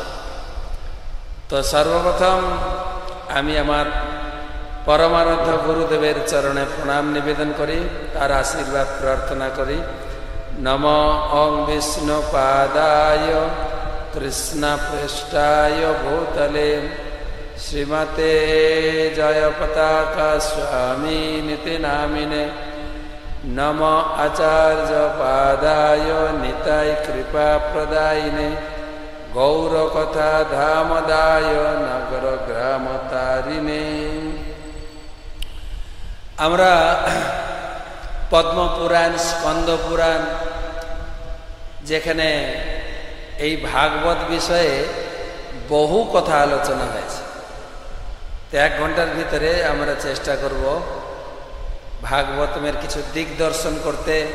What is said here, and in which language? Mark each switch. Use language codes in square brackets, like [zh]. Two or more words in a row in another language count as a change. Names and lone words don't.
[bn] তো সর্বপ্রথম আমি আমার পরমারাধ্য গুরুদেবের চরণে প্রণাম নিবেদন করি, তার আশীর্বাদ প্রার্থনা করি। [sa] নমো ওং বিষ্ণুপাদায় কৃষ্ণপৃষ্ঠায় ভূতলে শ্রীমতে জয়পতাকা স্বামী নীতি নামিনে। नमो आचार्य पादाय निताय कृपा प्रदायिने, गौरकथा धामदाय नगर ग्राम तारिणे। [bn] আমরা পদ্ম পুরাণ, স্কন্দ পুরাণ, যেখানে এই ভাগবত বিষয়ে বহু কথা আলোচনা হয়েছে। তো 1 ঘন্টার ভিতরে আমরা চেষ্টা করব ভাগবতমের কিছু দিক দর্শন করতে।